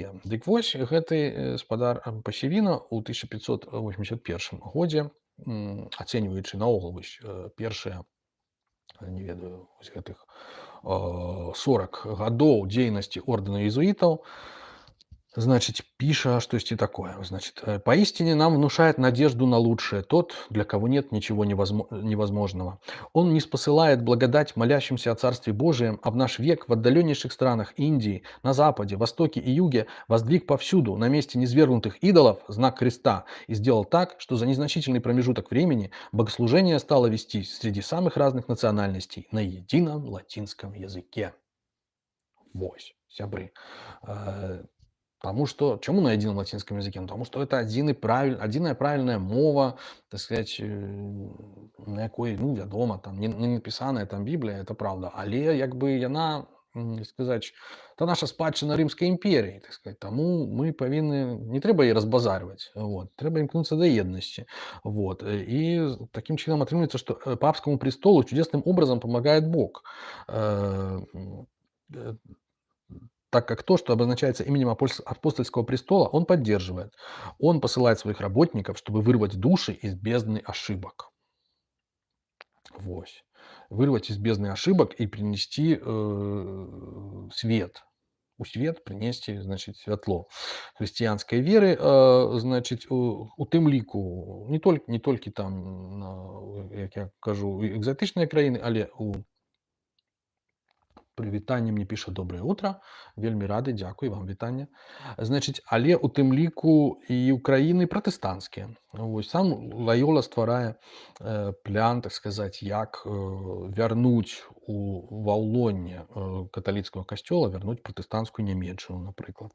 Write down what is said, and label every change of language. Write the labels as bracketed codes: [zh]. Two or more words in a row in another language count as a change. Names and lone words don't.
[be] Дык вось гэты спадар Пасевіна ў 1581 годзе, ацэньваючы наогул вось першыя, не ведаю, вось гэтых 40 гадоў дзейнасці ордэна езуітаў, значит, пиша штосьці такое. [ru] Значит, поистине нам внушает надежду на лучшее тот, для кого нет ничего невозможного. Он не спосылает благодать молящимся о Царстве Божием, а в наш век в отдаленнейших странах Индии, на Западе, Востоке и Юге воздвиг повсюду на месте низвергнутых идолов знак креста и сделал так, что за незначительный промежуток времени богослужение стало вестись среди самых разных национальностей на едином латинском языке. [be] Вось, сябры. [ru] Потому что, чему на едином латинском языке? Потому что это одиная правильная мова, так сказать, [be] на якой, ну, вядома, там, не написаная там Біблія, [ru] это правда, [be] але, як бы, яна, сказать, это наша спадчына Рымскай імперіі, [ru] так сказать, [be] тому мы павінны, не трэба яе разбазарваць, вот, трэба імкнуцца да еднасці, [ru] вот, и таким чином атрымліваецца, что папскому престолу чудесным образом помогает Бог, так как то, что обозначается именем апостольского престола, он поддерживает. Он посылает своих работников, чтобы вырвать души из бездны ошибок. [be] Вось. [ru] Вырвать из бездны ошибок и принести свет. У свет принести, значит, святло христианской веры, значит, [be] у тым ліку не толькі там, як я кажу, экзатычныя краіны, але у прывітанне мне піша [ru] доброе утро, [be] вельмі рады, дзякуй вам, вітанне. Значыць, але у тым ліку і ў краіны пратэстанцкія. Вось сам Лайола стварае план, так сказаць, як вярнуць ва ўлонне каталіцкага касцёла, вярнуць пратэстанцкую Нямецчыну, напрыклад.